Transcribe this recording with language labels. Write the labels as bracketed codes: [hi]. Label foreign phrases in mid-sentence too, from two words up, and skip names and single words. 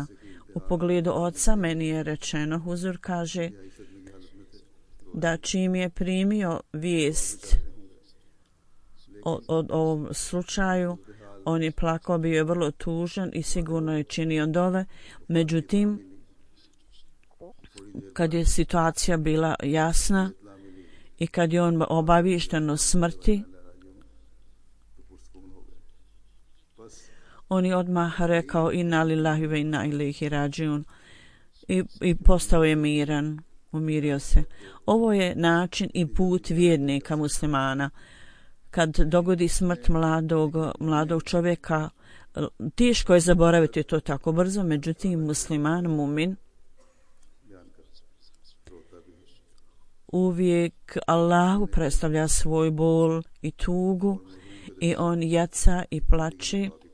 [bs] U pogledu oca meni je rečeno, Huzur kaže, da čim je primio vijest o ovom slučaju, on je plakao, bio je vrlo tužan i sigurno je činio dove. Međutim, kad je situacija bila jasna i kad je on obaviješten o smrti, on je odmah rekao [ar] إنا لله وإنا إليه راجعون [bs] i postao je miran, umirio se. Ovo je način i put vjernika muslimana. Kad dogodi smrt mladog čovjeka, teško je zaboraviti to tako brzo, međutim musliman, mumin, uvijek Allahu predstavlja svoj bol i tugu i on jaca i plače.